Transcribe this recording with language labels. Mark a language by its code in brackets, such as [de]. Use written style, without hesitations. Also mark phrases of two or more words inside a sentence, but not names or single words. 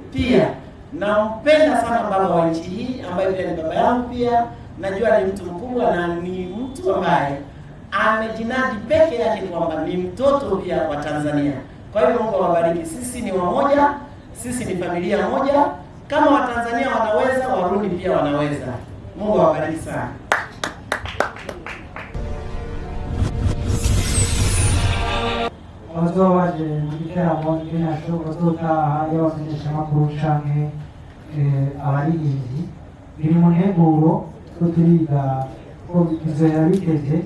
[sw] Pia nampenda sana baba wa nchi hii ambaye pia ni baba yangu, pia najua ni mtu mkubwa na ni mtu ambaye amejinadi peke yake kwamba ni mtoto pia wa Tanzania. Kwa hiyo Mungu awabariki. Sisi ni wamoja, sisi ni familia moja. Kama Watanzania wanaweza, Warundi pia wanaweza. Mungu awabariki sana. [rn] abazoba baje mu giteramo bazotaha y'abamenyesha amakuru canke abaririmbyi biri mu nteguro ko turiga ko bizohera biteze.